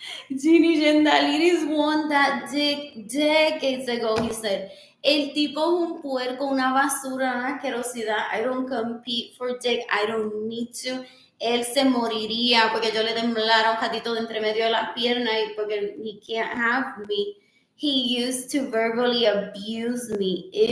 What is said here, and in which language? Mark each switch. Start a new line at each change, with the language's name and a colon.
English: Genie Gendalides won that decades ago. He said,
Spanish: el tipo es un puerco, una basura, una asquerosidad.
English: I don't compete for dick. I don't need to.
Spanish: Él se moriría porque yo le temblara un gatito de entre medio de las piernas y porque
English: he can't have me. He used to verbally abuse me.